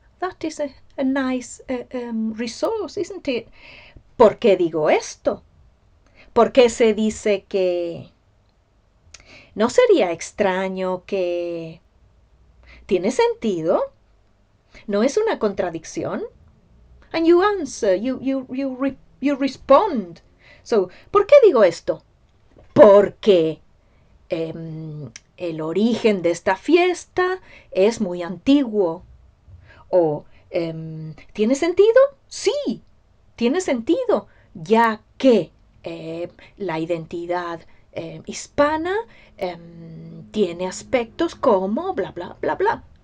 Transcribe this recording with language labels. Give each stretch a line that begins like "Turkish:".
English: that is a nice resource, isn't it?
Spanish: ¿Por qué digo esto? ¿Por qué se dice que no sería extraño que tiene sentido? ¿No es una contradicción?
English: And you answer, you respond.
Spanish: So, ¿por qué digo esto? Porque el origen de esta fiesta es muy antiguo. O, ¿tiene sentido? Sí, tiene sentido, ya que la identidad hispana tiene aspectos como bla, bla, bla, bla.